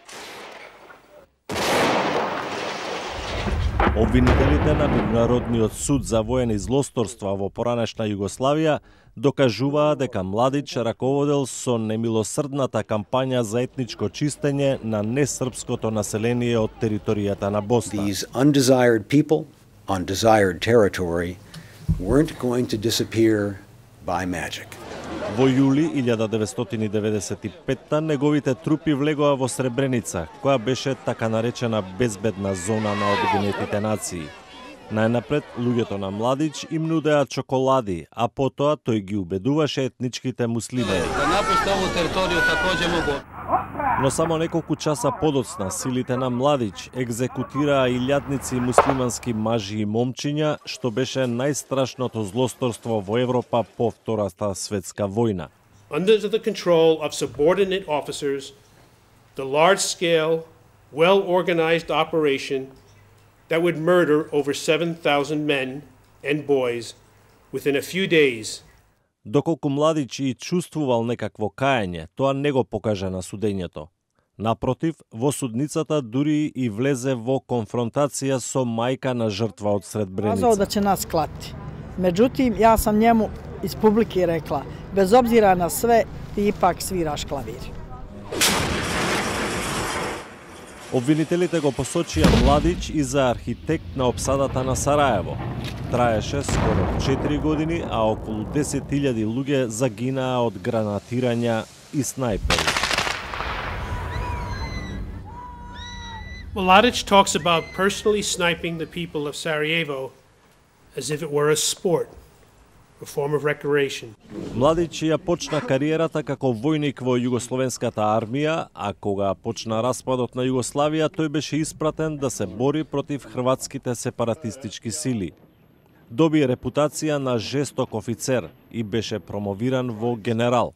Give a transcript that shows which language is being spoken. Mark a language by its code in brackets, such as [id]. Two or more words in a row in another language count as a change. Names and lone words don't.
[mk] Обвинителите на Меѓународниот суд за воени злосторства во поранешна Југославија докажуваа дека Младич раководел со немилосрдната кампања за етничко чистење на несрпското население од територијата на Босна. [en] These undesired people on desired territory weren't going to disappear by magic. [mk] Во јули 1995 неговите трупи влегоа во Сребреница, која беше така наречена безбедна зона на Обединетите нации. Најнапред, луѓето на Младич им нудеа чоколади, а потоа тој ги убедуваше етничките муслими. [sr] Да напуште ову територију такође могу. [mk] Но само неколку часа подоцна силите на Младич екзекутираа илјадници муслимански мажи и момчиња, што беше најстрашното злосторство во Европа по Втората светска војна. [en] Under the control of subordinate officers, the large-scale, well-organized operation that would murder over 7,000 men and boys within a few days. [mk] Доколку Младич и чувствувал некакво каење, тоа не го покажа на судењето. Напротив, во судницата дури и влезе во конфронтација со мајка на жртва од Сребреница. [bs] Казао да ќе нас клати. Меđutim, ja sam njemu iz publike rekla, bez obzira na sve, ti ipak sviraš klavir. [mk] Обвинителите го посочија Младич и за архитект на опсадата на Сараево. Траеше скоро 4 години, а околу 10.000 луѓе загинаа од гранатирања и снајпери. [en] Mladic talks about personally sniping the people of Sarajevo as if it were a sport, a form of recreation. [mk] Младич ја почна кариерата како војник во југословенската армија, а кога почна распадот на Југославија, тој беше испратен да се бори против хрватските сепаратистички сили. Доби репутација на жесток офицер и беше промовиран во генерал.